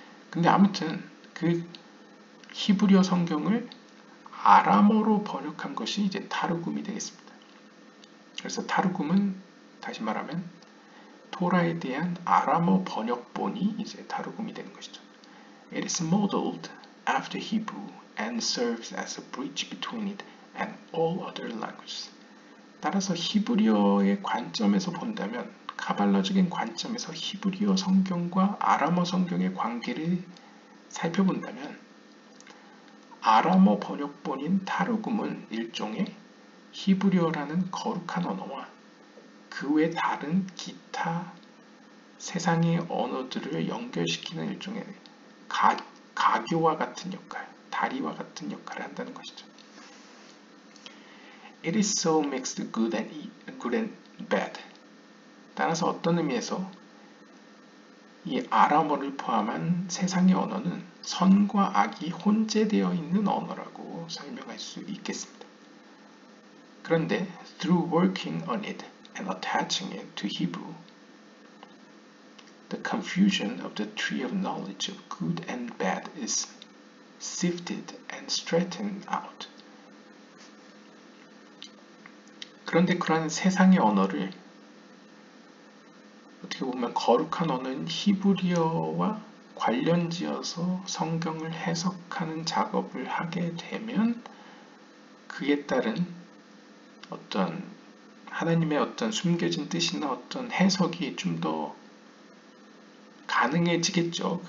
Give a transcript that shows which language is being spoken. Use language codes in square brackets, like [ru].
[ko] 근데 아무튼 그 히브리어 성경을 아람어로 번역한 것이 이제 타르굼이 되겠습니다. 그래서 타르굼은 다시 말하면 토라에 대한 아람어 번역본이 이제 타르굼이 되는 것이죠. [en] It is modeled after Hebrew and serves as a bridge between it and all other languages. [ko] 따라서 히브리어의 관점에서 본다면, 카발라적인 관점에서 히브리어 성경과 아람어 성경의 관계를 살펴본다면 아람어 번역본인 타르굼은 일종의 히브리어라는 거룩한 언어와 그 외 다른 기타 세상의 언어들을 연결시키는 일종의 가교와 같은 역할, 다리와 같은 역할을 한다는 것이죠. [en] It is so mixed good and bad. [ko] 따라서 어떤 의미에서 이 아람어를 포함한 세상의 언어는 선과 악이 혼재되어 있는 언어라고 설명할 수 있겠습니다. 그런데 [en] through working on it and attaching it to Hebrew, the confusion of the tree of knowledge of good and bad is sifted and straightened out. [ko] 그런데 그러한 세상의 언어를 어떻게 보면 거룩한 언어인 히브리어와 관련지어서 성경을 해석하는 작업을 하게 되면 그에 따른 어떤 하나님의 어떤 숨겨진 뜻이나 어떤 해석이 좀 더 가능해지겠죠.